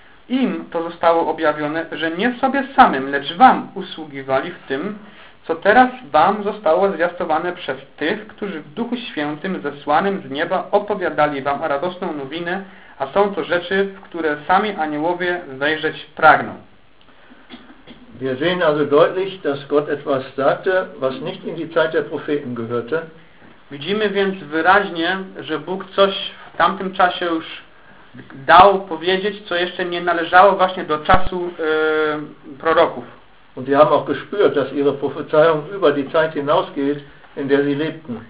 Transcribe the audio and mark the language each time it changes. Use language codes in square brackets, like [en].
[pl] Im to zostało objawione, że nie sobie samym, lecz wam usługiwali w tym, co teraz wam zostało zwiastowane przez tych, którzy w Duchu Świętym zesłanym z nieba opowiadali wam radosną nowinę, a są to rzeczy, w które sami aniołowie wejrzeć pragną. [de] Wir sehen also deutlich, dass Gott etwas sagte, was nicht in die Zeit der Propheten gehörte. [pl] Widzimy więc wyraźnie, że Bóg coś w tamtym czasie już dał powiedzieć, co jeszcze nie należało właśnie do czasu proroków. [de] Und die haben auch gespürt, dass ihre Prophezeiung über die Zeit hinausgeht, in der sie lebten.